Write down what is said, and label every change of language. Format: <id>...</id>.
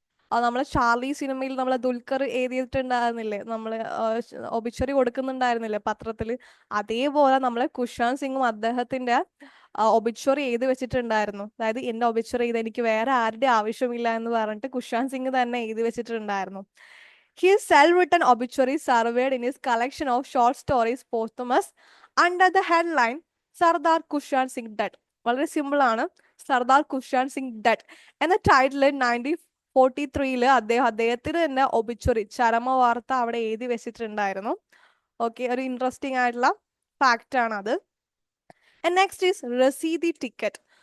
<ml>നമ്മളെ ചാർലി സിനിമയിൽ നമ്മളെ ദുൽഖർ എഴുതിയിട്ടുണ്ടായിരുന്നില്ലേ, നമ്മള് ഒബിച്വറി കൊടുക്കുന്നുണ്ടായിരുന്നില്ലേ പത്രത്തില്. അതേപോലെ നമ്മളെ കുശാന്ത് സിംഗും അദ്ദേഹത്തിന്റെ ഒബിച്വറി എഴുതി വെച്ചിട്ടുണ്ടായിരുന്നു. അതായത് എന്റെ ഒബിച്വറി എഴുതി എനിക്ക് വേറെ ആരുടെ ആവശ്യമില്ല എന്ന് പറഞ്ഞിട്ട് കുശാന്ത് സിംഗ് തന്നെ എഴുതി വെച്ചിട്ടുണ്ടായിരുന്നു.</ml> <en>His self-written obituary surveyed in his collection of short stories posthumous under the headline Sardar Khushwant Singh dead.</en> <ml>വളരെ സിമ്പിൾ ആണ്, സർദാർ കുശാന്ത് സിംഗ് ഡെഡ് എന്ന ടൈറ്റിൽ 1943 അദ്ദേഹത്തിന് തന്നെ ഒബിച്വറി ചരമ വാർത്ത അവിടെ എഴുതി വെച്ചിട്ടുണ്ടായിരുന്നു. ഓക്കെ, ഒരു ഇൻട്രസ്റ്റിംഗ് ആയിട്ടുള്ള ഫാക്റ്റ് ആണ് അത്. And next is രസീതി ticket.</ml>